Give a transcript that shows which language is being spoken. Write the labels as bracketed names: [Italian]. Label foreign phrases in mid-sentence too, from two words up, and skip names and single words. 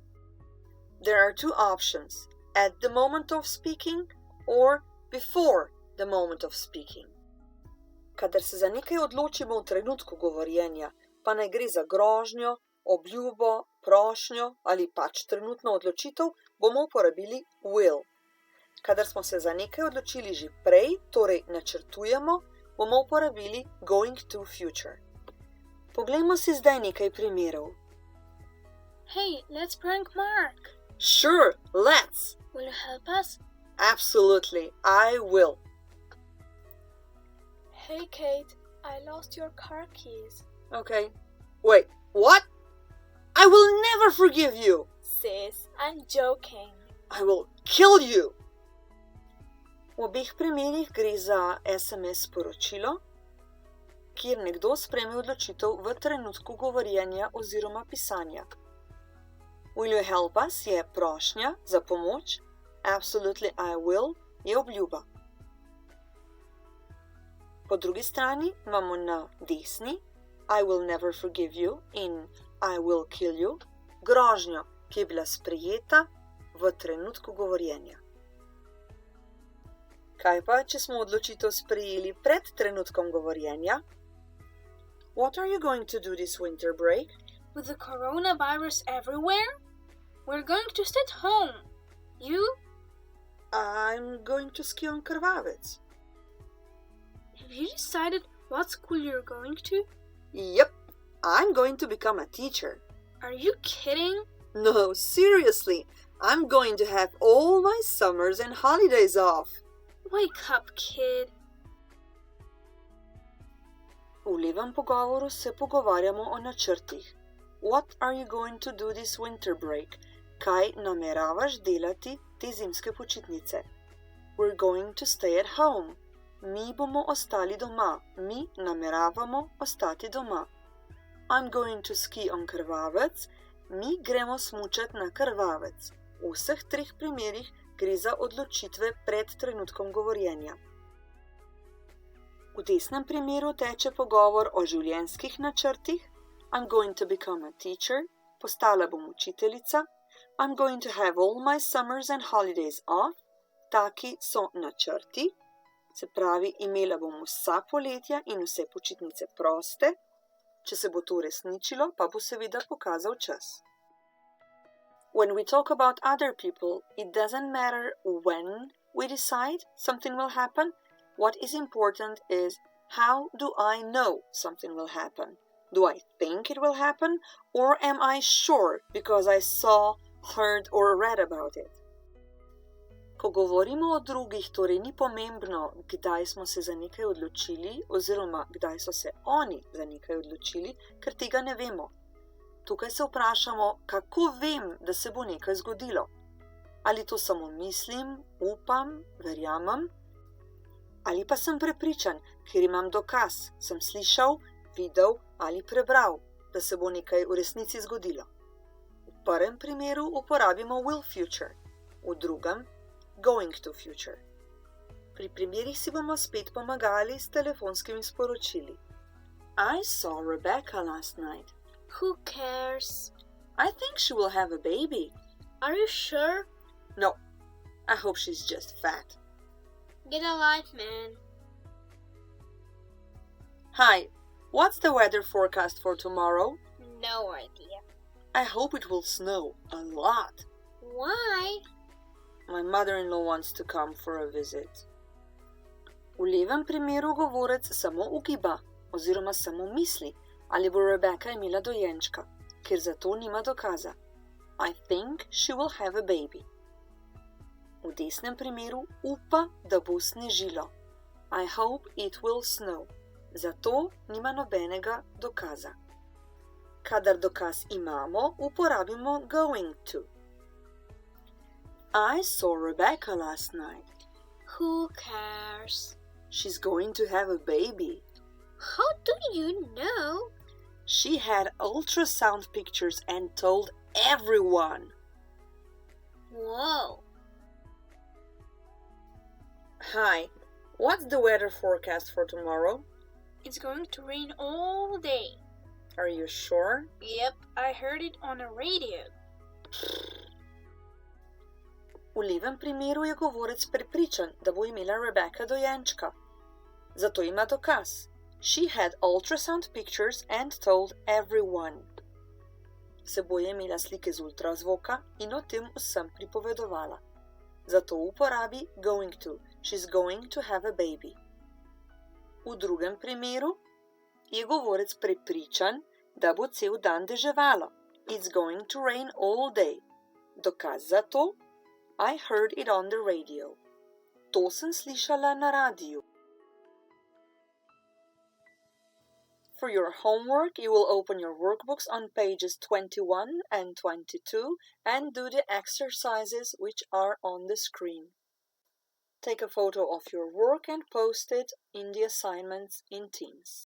[English] There are two options, at the moment of speaking or before the moment of speaking. [Slovenian] Kadar se za nekaj odločimo v trenutku govorjenja, pa naj gre za grožnjo, obljubo, prošnjo ali pač trenutno odločitev, bomo uporabili will. Kadar smo se za nekaj odločili že prej, torej načrtujemo, bomo uporabili [English] going to future. [Slovenian] Poglejmo si zdaj nekaj primerov. [English] Hey, let's prank Mark. Sure, let's! Will you help us? Absolutely, I will. Hey, Kate, I lost your car keys. Okay. Wait, what? I will never forgive you! Sis, I'm joking. I will kill you! [Slovenian] V obeh primerih gre za SMS sporočilo, kjer nekdo sprejme odločitev v trenutku govorjenja oziroma pisanja. [English] Will you help us [Slovenian] je prošnja za pomoč, [English] absolutely I will [Slovenian] je obljuba. Po drugi strani imamo na desni [English] I will never forgive you [Slovenian] in [English] I will kill you [Slovenian] grožnjo, ki je bila sprejeta v trenutku govorjenja. Kaj pa, če smo odločitev sprejeli pred trenutkom govorjenja? [English] What are you going to do this winter break? With the coronavirus everywhere? We're going to stay at home. You? I'm going to ski on Krvavec. Have you decided what school you're going to? Yep, I'm going to become a teacher. Are you kidding? No, seriously, I'm going to have all my summers and holidays off. Wake up, kid. [Slovenian] V levem pogovoru se pogovarjamo o načrtih. [English] What are you going to do this winter break? [Slovenian] Kaj nameravaš delati te zimske počitnice? We're going to stay at home. Mi bomo ostali doma. Mi nameravamo ostati doma. [English] I'm going to ski on Krvavec. [Slovenian] Mi gremo smučat na Krvavec. V vseh treh primerih gre za odločitve pred trenutkom govorjenja. V desnem primeru teče pogovor o življenjskih načrtih. [English] I'm going to become a teacher. [Slovenian] Postala bom učiteljica. [English] I'm going to have all my summers and holidays off. [Slovenian] Taki so načrti. Se pravi, imela bom vsa poletja in vse počitnice proste. Če se bo to uresničilo, pa bo seveda pokazal čas. [English] When we talk about other people, it doesn't matter when we decide something will happen. What is important is How do I know something will happen? Do I think it will happen, or am I sure because I saw, heard or read about it? [Slovenian] Ko govorimo o drugih, torej ni pomembno, kdaj smo se za nekaj odločili oziroma kdaj so se oni za nekaj odločili, ker tega ne vemo. Tukaj se vprašamo, kako vem, da se bo nekaj zgodilo. Ali to samo mislim, upam, verjamem? Ali pa sem prepričan, ker imam dokaz, sem slišal, videl ali prebral, da se bo nekaj v resnici zgodilo. V prvem primeru uporabimo [English] will future, [Slovenian] v drugem [English] going to future. [Slovenian] Pri primerih si bomo spet pomagali s telefonskimi sporočili. [English] I saw Rebecca last night. Who cares? I think she will have a baby. Are you sure? No, I hope she's just fat. Get a life, man. Hi, what's the weather forecast for tomorrow? No idea. I hope it will snow a lot. Why? My mother-in-law wants to come for a visit. [Slovenian] V levem primeru govorec samo ugiba oziroma samo misli, ali bo Rebecca imela dojenčka, ker za to nima dokaza. [English] I think she will have a baby. [Slovenian] V desnem primeru upa, da bo snežilo. [English] I hope it will snow. [Slovenian] Za to nima nobenega dokaza. Kadar dokaz imamo, uporabimo [English] going to. I saw Rebecca last night. Who cares? She's going to have a baby. How do you know? She had ultrasound pictures and told everyone. Whoa. Hi, what's the weather forecast for tomorrow? It's going to rain all day. Are you sure? Yep, I heard it on the radio. [Slovenian] V levem primeru je govorec prepričan, da bo imela Rebecca dojenčka. Zato ima dokaz. [English] She had ultrasound pictures and told everyone. [Slovenian] Seboj je imela slike z ultrazvoka in o tem vsem pripovedovala. Zato uporabi [English] going to. She's going to have a baby. [Slovenian] V drugem primeru je govorec prepričan, da bo cel dan deževalo. It's going to rain all day. Dokaz za to? [English] I heard it on the radio. [Slovenian] To sem slišala na radiju. [English] For your homework, you will open your workbooks on pages 21 and 22 and do the exercises which are on the screen. Take a photo of your work and post it in the assignments in Teams.